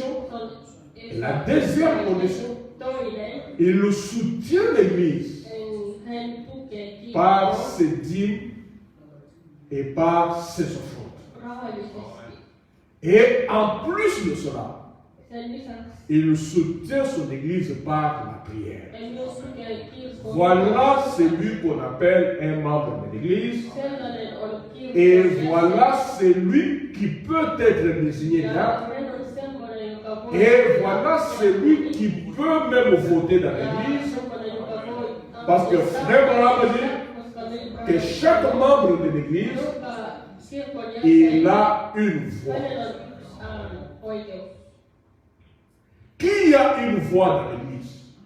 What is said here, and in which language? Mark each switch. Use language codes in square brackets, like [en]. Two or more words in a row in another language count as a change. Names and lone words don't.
[fr] Et la deuxième condition, il soutient l'église par ses dîmes et par ses offrandes. Et en plus de cela, [fi] Sen lisäksi [fr] il soutient son église par la prière. [fi] hän myös tukee kirkkoa. [fr] Voilà celui qu'on appelle un membre de l'église. [fi] Sellainen on [fr] Et [fi] kirkon [fr] voilà celui qui peut être désigné là. [fi] ja hän on semmoinen, joka voi... [fr] Et voilà celui qui peut même voter dans l'église. Parce que frère Branham dit que chaque membre de l'église, il a une voix. Qui a une voix dans l'église?